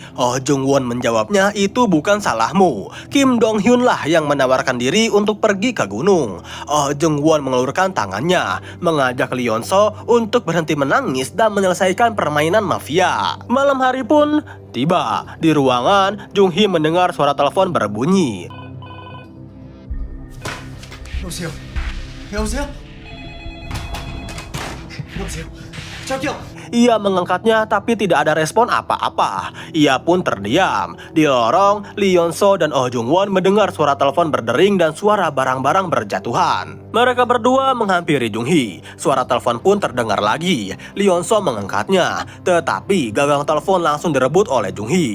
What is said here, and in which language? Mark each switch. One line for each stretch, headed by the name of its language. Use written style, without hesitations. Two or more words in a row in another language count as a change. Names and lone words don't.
Indonesian: Oh Jung Won menjawabnya, "Itu bukan salahmu. Kim Dong Hyun lah yang menawarkan diri untuk pergi ke gunung." Oh Jung Won mengelurkan tangannya, mengajak Lee Yeon Seo untuk berhenti menangis dan menyelesaikan permainan mafia. Malam hari pun tiba. Di ruangan, Jung Hee mendengar suara telepon berbunyi.
Korean: 여보세요? 여보세요? 여보세요? 저기요!
Indonesian: Ia mengangkatnya tapi tidak ada respon apa-apa. Ia pun terdiam. Di lorong, Lee Yeon Seo dan Oh Jung Won mendengar suara telepon berdering dan suara barang-barang berjatuhan. Mereka berdua menghampiri Jung Hee. Suara telepon pun terdengar lagi. Lee Yeon Seo mengangkatnya, tetapi gagang telepon langsung direbut oleh Jung Hee.